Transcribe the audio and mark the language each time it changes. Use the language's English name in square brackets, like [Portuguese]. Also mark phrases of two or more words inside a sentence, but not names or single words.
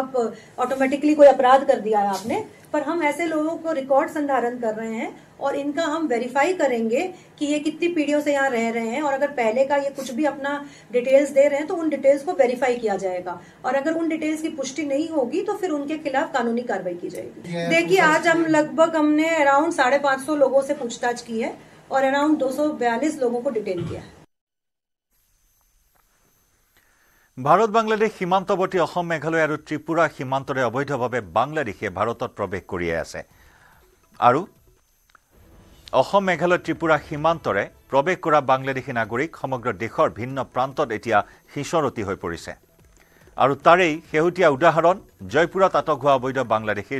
[Hindi] आप ऑटोमेटिकली कोई अपराध कर दिया है आपने पर हम ऐसे लोगों को रिकॉर्ड संधारण कर रहे हैं और इनका हम वेरीफाई करेंगे कि ये कितनी पीढ़ियों से यहाँ रह रहे हैं और अगर पहले का ये कुछ भी अपना डिटेल्स दे रहे हैं तो उन डिटेल्स को वेरीफाई किया जाएगा और अगर उन डिटेल्स की पुष्टि नहीं होगी तो फिर उनके खिलाफ कानूनी कार्रवाई की जाएगी देखिए आज हम लगभग हमने अराउंड 550 लोगों से पूछताछ की है और अराउंड 242 लोगों को डिटेन किया है [Assamese] ভাৰত বাংলাদেশ সীমান্তৱৰ্তী অসম মেঘালয় আৰু ত্ৰিপুৰা সীমান্তৰে অবৈধভাৱে বাংলাদেশে ভাৰতত প্ৰৱেশ কৰি আছে আৰু অসম মেঘালয় ত্ৰিপুৰা সীমান্তৰে প্ৰৱেশ কৰা বাংলাদেশী নাগৰিক সমগ্ৰ দেশৰ ভিন্ন প্ৰান্তত এতিয়া হিচৰতি হৈ পৰিছে আৰু তাৰেই শেহতীয়া উদাহৰণ জয়পুৰত আটক হোৱা অবৈধ বাংলাদেশীৰ